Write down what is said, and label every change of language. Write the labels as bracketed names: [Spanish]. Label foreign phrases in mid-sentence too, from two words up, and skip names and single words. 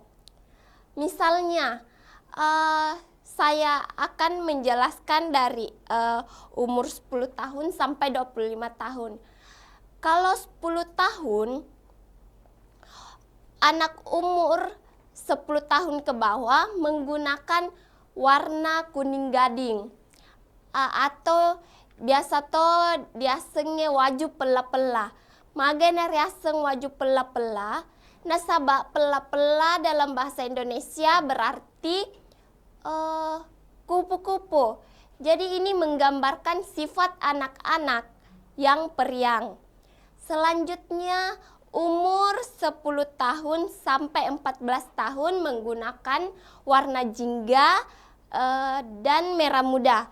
[Indonesian] Misalnya, saya akan menjelaskan dari umur 10 tahun sampai 25 tahun. Kalau 10 tahun, anak umur 10 tahun ke bawah menggunakan warna kuning gading. Atau biasa [Buginese] to diasengnya waju pela-pela. Magana riaseng waju pela-pela. Nasabak pela-pela [Indonesian] dalam bahasa Indonesia berarti kupu-kupu. Jadi ini menggambarkan sifat anak-anak yang periang. Selanjutnya umur 10 tahun sampai 14 tahun menggunakan warna jingga dan merah muda.